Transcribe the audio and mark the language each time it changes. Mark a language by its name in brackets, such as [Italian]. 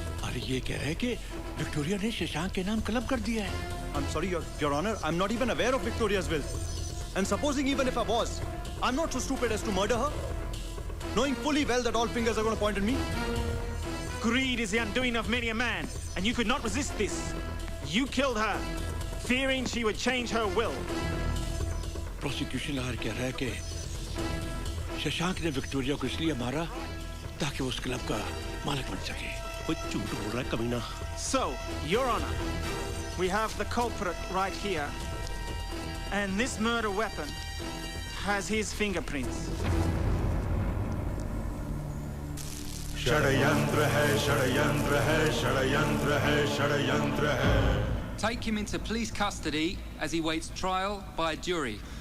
[Hindi] अरे ये कह रहे हैं कि विक्टोरिया ने शशांक के नाम क्लब कर दिया है। [English] I'm sorry, Your Honor. I'm not even aware of Victoria's will. And supposing even if I was, I'm not so stupid as to murder her, knowing fully well that all fingers are going to point at me. Greed is the undoing of many a man, and you could not resist this. You killed her, fearing she would change her will. [Hindi] Prosecution lawyer कह रहा है कि शशांक ने Victoria को इसलिए मारा ताकि वो उस क्लब का मालिक बन सके। वो झूठ बोल रहा है कमीना। [English] So, Your Honor, we have the culprit right here, and this murder weapon has his fingerprints. [Hindi] षड्यंत्र है, षड्यंत्र है, षड्यंत्र है, षड्यंत्र है। [English] Take him into police custody as he waits trial by a jury.